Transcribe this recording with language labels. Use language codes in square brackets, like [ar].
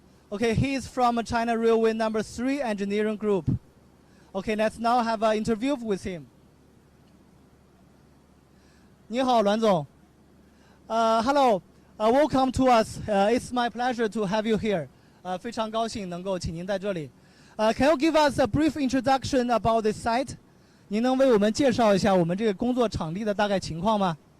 [en] Okay, he is from China Railway Number 3 Engineering Group. Okay, let's now have an interview with him. 你好，阮总。 Hello, welcome to us. It's my pleasure to have you here. [zh] 非常高兴能够请您在这里。 [en] Can you give us a brief introduction about this site? [zh] 您能为我们介绍一下我们这个工作场地的大概情况吗？